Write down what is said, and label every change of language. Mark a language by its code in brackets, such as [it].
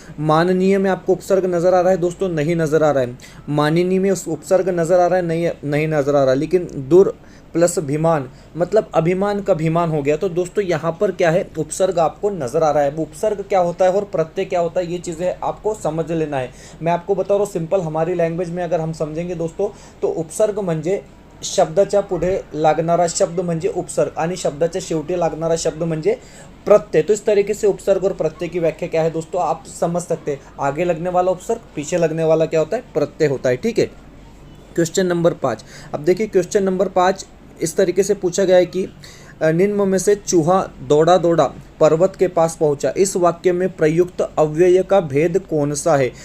[hi] माननीय में आपको उपसर्ग नजर आ रहा है दोस्तों, नहीं नजर आ रहा है। माननीय में उपसर्ग नजर आ रहा है, नहीं नजर आ रहा है। लेकिन दुर प्लस अभिमान, मतलब अभिमान का अभिमान हो गया। तो दोस्तों यहाँ पर क्या है उपसर्ग आपको नजर आ रहा है। वो उपसर्ग क्या होता है और प्रत्यय क्या होता है, ये चीज़ें आपको समझ लेना है। मैं आपको बता रहा हूँ सिंपल हमारी लैंग्वेज में अगर हम समझेंगे दोस्तों, तो [mr] उपसर्ग म्हणजे शब्दाच्या पुढे लागणारा शब्द म्हणजे उपसर्ग आणि शब्दाच्या शेवटी लागणारा शब्द म्हणजे प्रत्यय। [hi] तो इस तरीके से उपसर्ग और प्रत्यय की व्याख्या क्या है दोस्तों आप समझ सकते हैं। आगे लगने वाला उपसर्ग, पीछे लगने वाला क्या होता है प्रत्यय होता है। ठीक है, क्वेश्चन नंबर 5। अब देखिए क्वेश्चन नंबर 5 इस तरीके से पूछा गया है कि निम्न में से चूहा दौड़ा दौड़ा पर्वत के पास पहुंचा, इस वाक्य में प्रयुक्त अव्यय का भेद कौन सा है।